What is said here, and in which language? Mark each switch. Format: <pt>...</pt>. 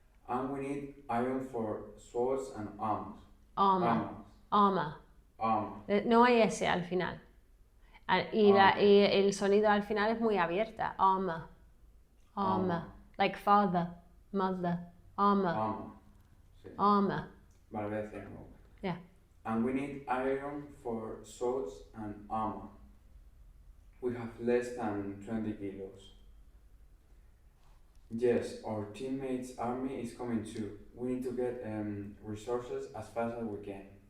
<en>And we need iron for swords and armors. Armor. Armors. Armor. Armor.</en> <es>No hay S al final. Y el sonido al final es muy abierta.</es> <en>Armor. Armor. Armor. Like father, mother. Armor. Armor. Sí. Armor.</en> <es>Vale, voy a decir de nuevo.</es> <en>Yeah. And we need iron for swords and armor. We have less than 20 kilos. Yes, our teammates' army is coming too. We need to get resources as fast as we can.</en>